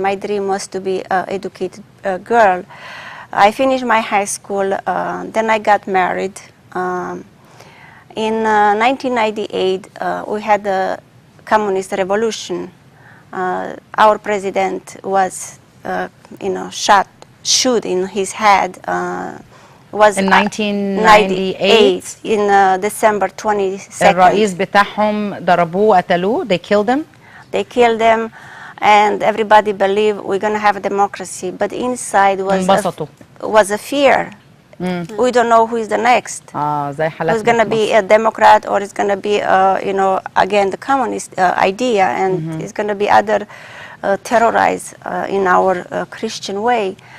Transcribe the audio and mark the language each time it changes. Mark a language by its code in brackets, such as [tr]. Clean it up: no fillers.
[en] My dream was to be an educated girl. I finished my high school, then I got married. In 1998, we had the communist revolution. Our president was, you know, shoot in his head. Was in 1998 in December 22nd. [ar] الرئيس بتاعهم ضربوه قتلوه. [en] They killed him. They killed him, and everybody believed we're going to have a democracy. But inside was a fear. We don't know who is the next. Who's going to be a Democrat, or is going to be, you know, again the communist idea, and it's going to be other terrorized in our Christian way.